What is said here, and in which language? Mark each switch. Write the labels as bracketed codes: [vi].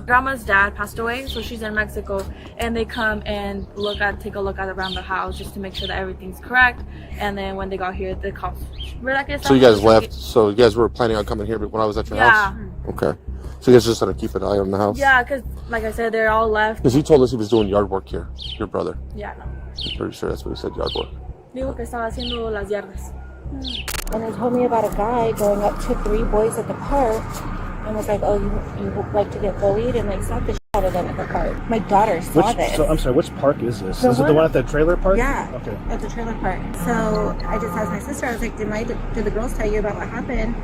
[en] Grandma's dad passed away, so she's in Mexico, and they come and take a look at around the house just to make sure that everything's correct. And then when they got here, the cops. So you guys left. So you guys were planning on coming here, but when I was at your house. Okay. So you guys just had to keep an eye on the house. Yeah, because like I said, they're all left. Because he told us he was doing yard work here. Your brother. Yeah, no. I'm pretty sure that's what he said. Yard work. [es] Digo que estaba haciendo las yardas. [en] And they told me about a guy going up to 3 boys at the park and was like, oh, you like to get bullied, and like slapped the shit out of them at the park. My daughter saw this. So I'm sorry, which park is this? Is it the one at the trailer park? Yeah, Okay. at the trailer park. So I just asked my sister, I was like, did the girls tell you about what happened?